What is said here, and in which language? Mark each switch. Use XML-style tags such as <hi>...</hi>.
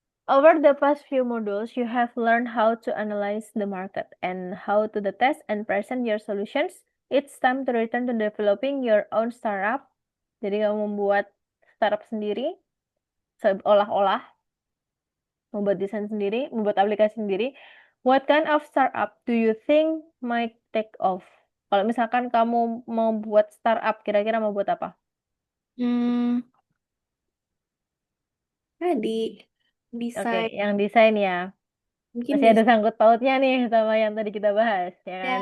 <en>Over the past few modules, you have learned how to analyze the market and how to the test and present your solutions. It's time to return to developing your own startup.</en> <id>Jadi kamu membuat startup sendiri, seolah-olah membuat desain sendiri, membuat aplikasi sendiri.</id> <en>What kind of startup do you think might take off?</en> <id>Kalau misalkan kamu mau buat startup, kira-kira mau buat apa? Hmm, tadi Oke, desain yang desain ya. mungkin Masih ada desain sangkut pautnya nih sama yang tadi kita bahas, ya kan?</id>